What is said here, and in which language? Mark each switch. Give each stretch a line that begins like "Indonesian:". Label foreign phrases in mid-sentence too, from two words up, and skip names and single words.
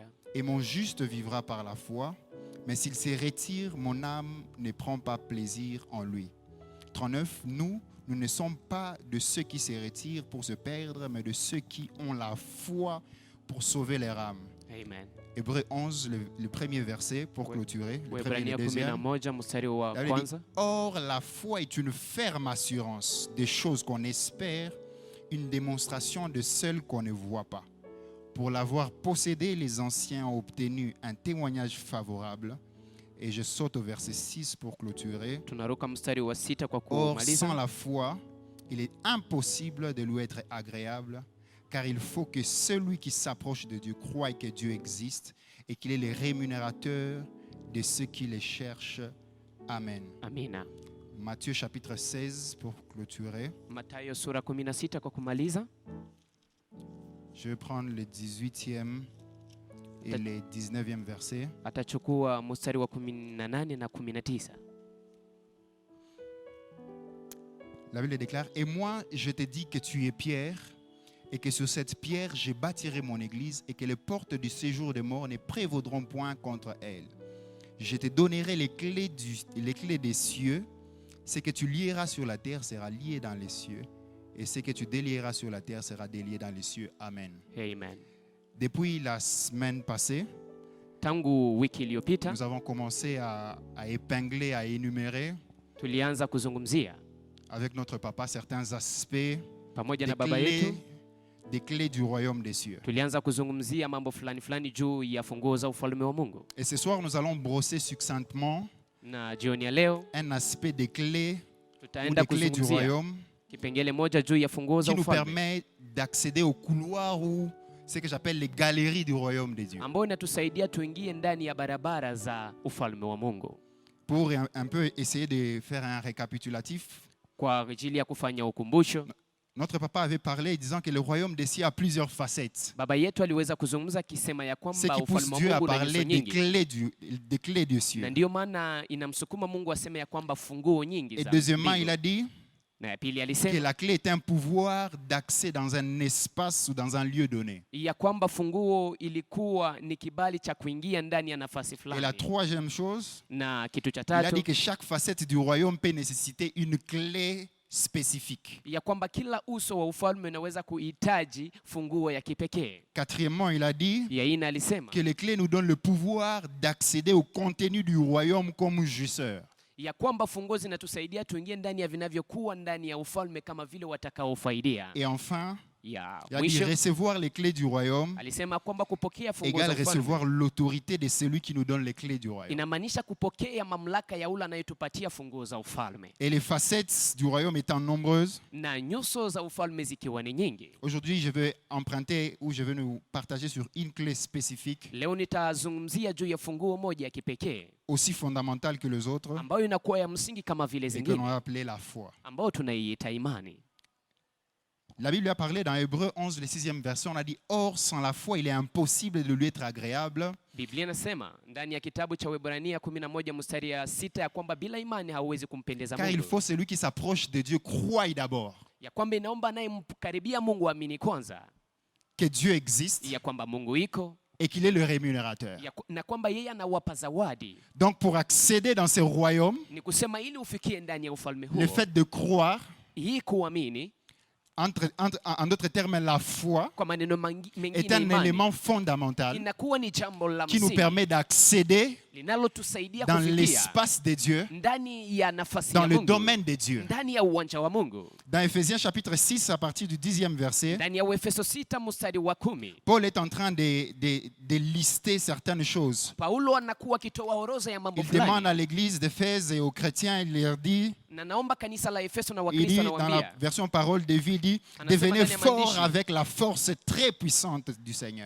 French: Et mon juste vivra par la foi, mais s'il se retire, mon âme ne prend pas plaisir en lui. 39, nous ne sommes pas de ceux qui se retirent pour se perdre, mais de ceux qui ont la foi pour sauver leur âme. Amen. Hébreux 11, le premier verset pour clôturer. Le premier et Waebrania le deuxième.
Swahili: 11 mstari wa
French: La Bible dit,
Swahili: kwanza.
French: or, la foi est une ferme assurance des choses qu'on espère, une démonstration de celles qu'on ne voit pas. Pour l'avoir possédé, les anciens ont obtenu un témoignage favorable. Et je saute au verset 6 pour clôturer.
Swahili: Tunaruka mstari wa 6 kwa
French: Or, sans
Swahili: kumaliza.
French: la foi, il est impossible de lui être agréable, car il faut que celui qui s'approche de Dieu croie que Dieu existe et qu'il est le rémunérateur de ceux qui les cherchent. Amen.
Swahili: Amina.
French: Matthieu chapitre 16 pour clôturer.
Swahili: Mathayo sura 16 kwa kumaliza.
French: Je vais prendre le 18e et le 19e verset.
Swahili: Atachukua mstari wa 18 na 19.
French: La Bible déclare: Et moi, je te dis que tu es Pierre, et que sur cette pierre, je bâtirai mon église, et que les portes du séjour des morts ne prévaudront point contre elle. Je te donnerai les clés des cieux. Ce que tu lieras sur la terre sera lié dans les cieux, et ce que tu délieras sur la terre sera délié dans les cieux. Amen. Amen. Depuis la semaine passée,
Swahili: Tangu wiki iliyopita
French: nous avons commencé à épingler, à énumérer
Swahili: tulianza kuzungumzia
French: avec notre papa certains aspects
Swahili: pamoja na baba yetu,
French: des clés du royaume des cieux.
Swahili: tulianza kuzungumzia mambo fulani fulani juu ya funguo za ufalme wa Mungu.
French: Et ce soir, nous allons brosser succinctement
Swahili: Na jioni ya leo
French: un aspect des clés ou
Swahili: tutaenda
French: des clés du
Swahili: kuzungumzia
French: royaume
Swahili: kipengele moja juu ya funguo
French: qui
Swahili: za
French: nous
Swahili: ufalme
French: permet d'accéder au couloir ou ce que j'appelle les galeries du royaume de Dieu.
Swahili: ambayo inatusaidia tuingie ndani ya barabara za ufalme wa Mungu.
French: Pour un peu essayer de faire un récapitulatif,
Swahili: Kwa ajili ya kufanya ukumbusho,
French: Notre papa avait parlé disant que le royaume des cieux a plusieurs facettes.
Swahili: Baba yetu aliweza kuzungumza akisema ya
French: Ce
Swahili: kwamba
French: qui pousse
Swahili: ufalme wa
French: Dieu à
Swahili: Mungu una nyuso
French: parler des
Swahili: nyingi,
French: clés du
Swahili: na
French: cieux.
Swahili: ndiyo maana inamsukuma Mungu aseme ya kwamba funguo nyingi
French: Et
Swahili: za
French: deuxièmement, il
Swahili: mbingu.
French: a dit
Swahili: Na ya pili
French: que
Swahili: alisema
French: la clé est un pouvoir d'accès dans un espace ou dans un lieu donné.
Swahili: ya kwamba funguo ilikuwa ni kibali cha kuingia ndani ya nafasi
French: Et la
Swahili: fulani.
French: troisième chose,
Swahili: Na kitu cha
French: il a dit
Swahili: tatu
French: que chaque facette du royaume peut nécessiter une clé spécifique.
Swahili: ya kwamba kila uso wa ufalme unaweza kuhitaji funguo ya kipekee.
French: Quatrièmement, il a dit
Swahili: Ya ina alisema
French: que les clés nous donnent le pouvoir d'accéder au contenu du royaume comme jouisseurs.
Swahili: ya kwamba funguo zinatusaidia tuingie ndani ya vinavyokuwa ndani ya ufalme kama vile watakaofaidia.
French: Et enfin,
Swahili: Ya
French: il a dit
Swahili: mwisho
French: recevoir les clés du royaume
Swahili: alisema kwamba kupokea funguo
French: égale
Swahili: za ufalme
French: recevoir l'autorité de celui qui nous donne les clés du royaume.
Swahili: inamaanisha kupokea mamlaka ya ule anayetupatia funguo za ufalme,
French: Et les facettes du royaume étant nombreuses,
Swahili: na nyuso za ufalme zikiwa ni nyingi.
French: aujourd'hui je vais emprunter ou je vais nous partager sur une clé spécifique,
Swahili: Leo nitazungumzia juu ya funguo moja ya kipekee
French: aussi fondamentale que les autres,
Swahili: ambayo inakuwa ya msingi kama vile
French: et que l'on
Swahili: zingine,
French: va appeler la foi.
Swahili: ambayo tunaiita imani.
French: La Bible a parlé dans Hébreux 11, le 6e verset, on a dit « Or, sans la foi, il est impossible de lui être agréable,
Swahili: Biblia inasema ndani ya kitabu cha Waebrania 11 mstari ya 6 ya kwamba bila imani hauwezi kumpendeza
French: car il
Swahili: Mungu,
French: faut celui qui s'approche de Dieu croie d'abord
Swahili: ya kwamba inaomba anayemkaribia Mungu amini kwanza
French: que Dieu existe
Swahili: ya kwamba Mungu iko
French: et qu'il est le rémunérateur.
Swahili: na kwamba yeye anawapa zawadi.
French: Donc, pour accéder dans ce royaume,
Swahili: Ni kusema ili ufikie ndani ya ufalme huo,
French: le fait de croire,
Swahili: hii kuamini,
French: en d'autres termes, la foi,
Swahili: kwa maneno
French: est
Swahili: mengine
French: un
Swahili: imani
French: élément fondamental
Swahili: inakuwa ni jambo la
French: qui nous
Swahili: msingi
French: permet d'accéder
Swahili: linalotusaidia
French: dans
Swahili: kufikia
French: l'espace de Dieu,
Swahili: ndani ya nafasi
French: dans
Swahili: ya
French: le
Swahili: Mungu,
French: domaine de Dieu.
Swahili: ndani ya uwanja wa Mungu.
French: Dans Éphésiens chapitre 6, à partir du 10e verset,
Swahili: Ndani ya Efeso 6 mstari wa 10,
French: Paul est en train de lister certaines choses.
Swahili: Paulo anakuwa akitoa orodha ya mambo
French: Il demande
Swahili: fulani,
French: à l'église d'Éphèse et aux chrétiens, il leur dit,
Swahili: na naomba kanisa la Efeso na
French: il dit
Swahili: Wakristo
French: dans la
Swahili: anawaambia,
French: version parole de vie, il dit,
Swahili: Anasema
French: devenez
Swahili: ndani ya
French: forts
Swahili: maandishi.
French: avec la force très puissante du Seigneur.